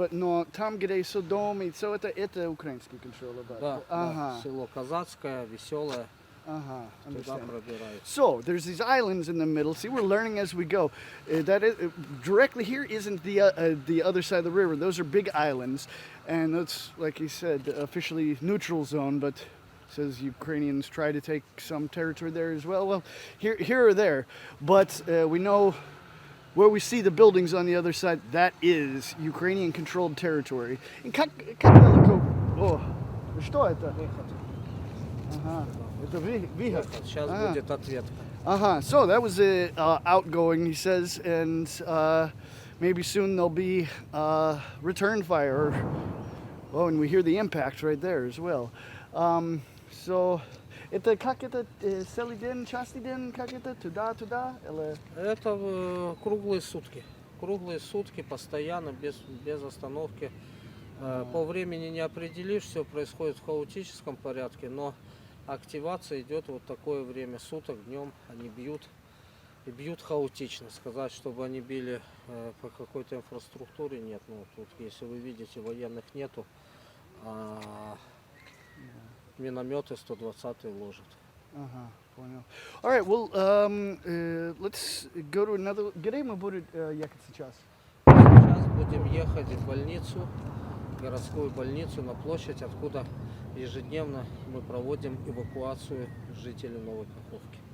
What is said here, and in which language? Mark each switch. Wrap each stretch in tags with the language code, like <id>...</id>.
<ru>But, но там, где Содом и все это украинский контроль. Да, Ага. да. Село Казацкое, веселое, Ага, туда</ru> <en>understand.</en> <ru>пробирается.</ru> <en>So there's these islands in the middle. See, we're learning as we go. That is, directly here isn't the other side of the river. Those are big islands, and that's, like he said, officially neutral zone. But says Ukrainians try to take some territory there as well. Well, here or there, but we know where we see the buildings on the other side. That is Ukrainian-controlled territory.</en> <ru>And как далеко? О, что это? Выход. Ага, это выход. Сейчас А. будет ответка. Uh-huh.</ru> <en>So that was outgoing, he says, and maybe soon there'll be return fire. Oh, and we hear the impact right there as well.</en> <ru>So, это как это целый день, частный день, как это туда, или? Это круглые сутки. Круглые сутки, постоянно, без остановки. По времени не определишь, все происходит в хаотическом порядке, но активация идет вот такое время суток, днем они бьют. И бьют хаотично. Сказать, чтобы они били по какой-то инфраструктуре, нет. Ну, тут, если вы видите, военных нету, минометы 120-й ложат. Ага, понял.</ru> <en>All right, well, let's go to another.</en> <ru>Где мы будем ехать сейчас? Сейчас будем ехать в больницу, городскую больницу на площадь, откуда ежедневно мы проводим эвакуацию жителей Новой Каховки.</ru>